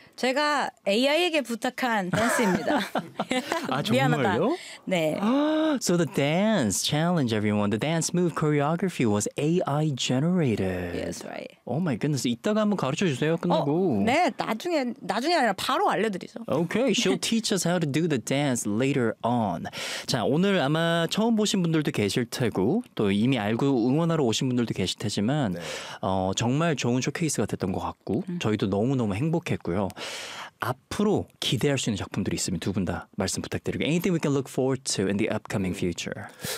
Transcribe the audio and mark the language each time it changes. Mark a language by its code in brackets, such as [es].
[ko] 제가 AI에게 부탁한 댄스입니다. 아, 정말요? 네. [en] So the dance challenge, everyone. The dance move choreography was AI generated. Yes, right. Oh my goodness. [ko] 이따가 한번 가르쳐주세요, 끝나고. 네, 나중에 아니라 바로 알려드리죠. [en] Okay, she'll teach us how to do the dance later on. [ko] 자, 오늘 아마 처음 보신 분들도 계실 테고 또 이미 알고 응원하러 오신 분들도 계실 테지만 네. 정말 좋은 쇼케이스가 됐던 것 같고 저희도 너무너무 행복했고요. 앞으로 기대할 수 있는 작품들이 있으면 두 분 다 말씀 부탁드리고 [en] anything we can look forward to in the upcoming future.